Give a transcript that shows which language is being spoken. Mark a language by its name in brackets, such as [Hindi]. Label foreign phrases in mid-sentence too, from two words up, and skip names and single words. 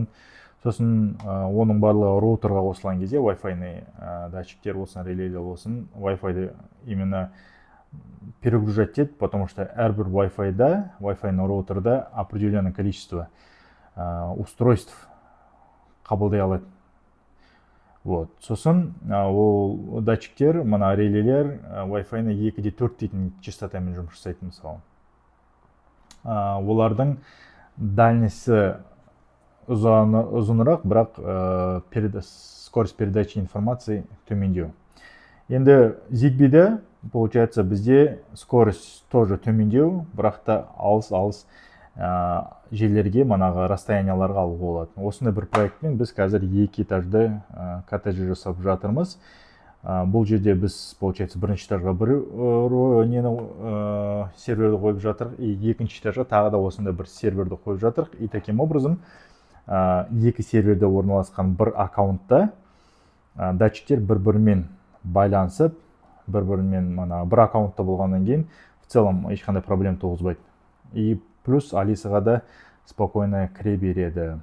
[Kazakh] Сосын оның барлығы роутерға қосылған кезде Wi-Fi-ны датчиктер болсын, релейлер болсын, Wi-Fi-ды [Russian] именно перегружать [Kazakh] етеді, [Russian] потому что [Kazakh] әрбір Wi-Fi-да, Wi-Fi-ны роутерда [Russian] определенное количество устройств [Kazakh] қабылдай алады. Вот. Сосын ол датчиктер, мына релелер Wi-Fi-ны 2-4 дейтін частотамен жұмыс жасайды, мысалы. Олардың дальності ұзынырақ, бірақ [Russian] скорость передачи информации [Kazakh] төмендеу. Енді Zigbee-де, получается, бізде [Russian] скорость тоже [Kazakh] төмендеу, бірақ та алыс жерлерге, манағы расстоянияларға алуға болады. Осындай бір проектпен біз қазір 2 этажды коттедж жасап жатырмыз. Бұл жерде біз, получается, бірінші этажға бір серверді қойып жатыр, и екінші этажға тағы да осындай бір серверді қойып жатыр. [Russian] И таким образом, [Kazakh] екі серверде орналасқан бір аккаунтта датчиктер бір-бірімен байланысып, бір-бірімен бір аккаунтта болғаннан кейін [Russian] в целом [Kazakh] ешқандай проблем туғызбайды. И плюс Алисаға да спокойно кіре береді.